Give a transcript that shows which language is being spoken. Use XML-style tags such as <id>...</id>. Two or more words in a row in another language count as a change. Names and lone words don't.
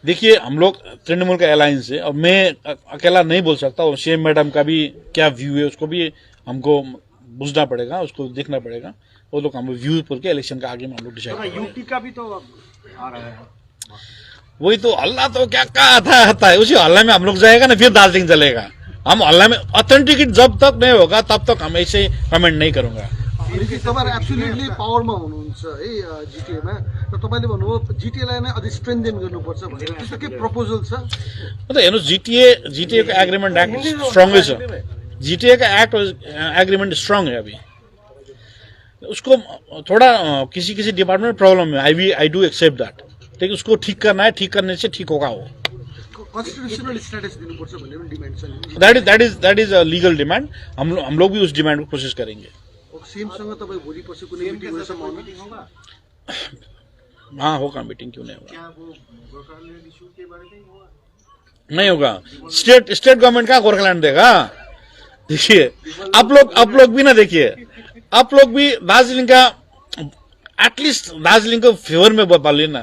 <hi>देखिए हम लोग तृणमूल का अलायंस है, और मैं अकेला नहीं बोल सकता, और</hi> <en>CM madam</en> <hi>का भी क्या व्यू है उसको भी हमको बुझना पड़ेगा, उसको देखना पड़ेगा। वो लोग हम व्यू बोल के इलेक्शन का आगे में हम लोग डिसाइड करेंगे। यूटी का भी तो आ रहा है। वही तो हल्ला तो क्या आता है, उसी हल्ला में हम लोग जाएगा ना, फिर दार्जिलिंग चलेगा। हम हल्ला में ऑथेंटिकेट जब तक नहीं होगा तब तक हम ऐसे कमेंट नहीं करूंगा।</hi> <ne>तपाईहरु</ne> <en>absolutely powerमा</en> <ne>हुनुहुन्छ है जिटिएमा, र तपाईले भन्नुभयो जिटिएलाई नै अझै स्ट्रेन्थेन गर्नुपर्छ भनेर, त्यस्तो के प्रपोजल छ?</ne> <hi>मतलब हेर्नुहोस्, जीटीए का</hi> <en>agreement act strong</en> <hi>है। जीटीए का</hi> <en>act agreement strong</en> <hi>है अभी। उसको थोड़ा किसी डिपार्टमेंट में प्रॉब्लम है,</hi> <en>I do accept that,</en> <hi>लेकिन उसको ठीक करना है, ठीक करने से ठीक होगा। वो</hi> <en>constitutional status</en> <ne>दिनुपर्छ भन्ने पनि डिमान्ड छ।</ne> <en>that is a legal demand.</en> <hi>हम लोग भी उस डिमांड को कोशिश करेंगे।</hi> <ne>सीएमसँग तपाईँ भोलि पर्सि कुनै मिटिङ</ne> <hi>होगा? हाँ होगा, मीटिंग क्यों नहीं होगा? क्या वो गोरखालैंड इशू के बारे में होगा? नहीं होगा।</hi> <en>state government</en> <hi>का गोरखालैंड देगा? देखिए, आप लोग भी ना, देखिए आप लोग भी दार्जिलिंग का एटलीस्ट दार्जिलिंग को फेवर में बोल लेना।</hi>